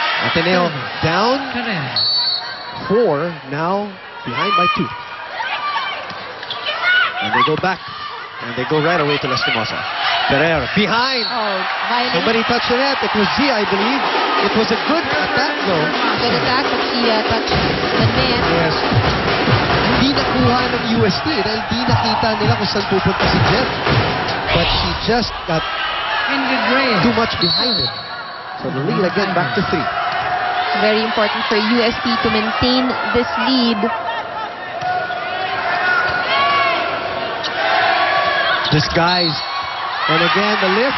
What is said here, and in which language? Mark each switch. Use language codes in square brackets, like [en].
[en] Ateneo down 4, now behind by 2. And they go back. And they go right away to Lastimosa. Ferrer behind. Oh, violent. Somebody touched the net. It was Zia, I believe. It was a good attack, though. Good attack, but she touched the net. Yes. [tl] Hindi nakuha ng UST dahil di nakita nila kung saan pupunta si Jem. [en] But she just got too much behind it. So the lead again back to 3. Very important for UST to maintain this lead. Disguised. And again, the lift.